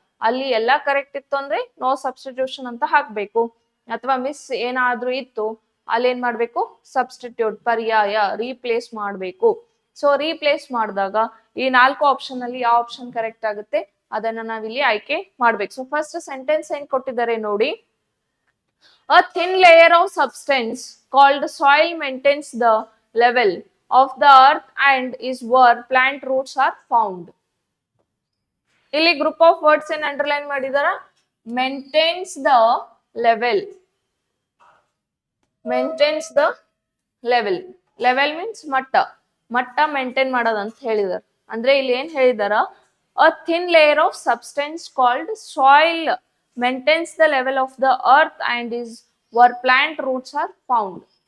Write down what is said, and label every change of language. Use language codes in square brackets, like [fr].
[kn] ಅಲ್ಲಿ ಎಲ್ಲಾ ಕರೆಕ್ಟ್ ಇತ್ತು ಅಂದ್ರೆ ನೋ ಸಬ್ಸ್ಟಿಟ್ಯೂಷನ್ ಅಂತ ಹಾಕ್ಬೇಕು, ಅಥವಾ ಮಿಸ್ ಏನಾದ್ರೂ ಇತ್ತು ಅಲ್ಲಿ ಏನ್ ಮಾಡ್ಬೇಕು, ಸಬ್ಸ್ಟಿಟ್ಯೂಟ್ ಪರ್ಯಾಯ ರೀಪ್ಲೇಸ್ ಮಾಡ್ಬೇಕು. ಸೊ ರೀಪ್ಲೇಸ್ ಮಾಡಿದಾಗ ಈ 4 ಆಪ್ಷನ್ ಅಲ್ಲಿ ಯಾವ ಆಪ್ಷನ್ ಕರೆಕ್ಟ್ ಆಗುತ್ತೆ ಅದನ್ನ ನಾವಿಲ್ಲಿ ಆಯ್ಕೆ ಮಾಡ್ಬೇಕು. ಸೊ ಫಸ್ಟ್ ಸೆಂಟೆನ್ಸ್ ಏನ್ ಕೊಟ್ಟಿದ್ದಾರೆ ನೋಡಿ, [en] a thin layer of substance called soil maintains the level of the earth and is where plant roots are found. [kn] ಇಲ್ಲಿ ಗ್ರೂಪ್ ಆಫ್ ವರ್ಡ್ಸ್ ಏನ್ ಅಂಡರ್ಲೈನ್ ಮಾಡಿದಾರ, [en] Maintains the level, maintains the level. [kn] Level means ಮಟ್ಟ, ಮಟ್ಟ maintain ಮಾಡೋದಂತ ಹೇಳಿದಾರೆ. ಅಂದ್ರೆ ಇಲ್ಲಿ ಏನ್ ಹೇಳಿದಾರ, [en] A thin layer of substance called soil maintains the level of the earth and is where plant roots are found.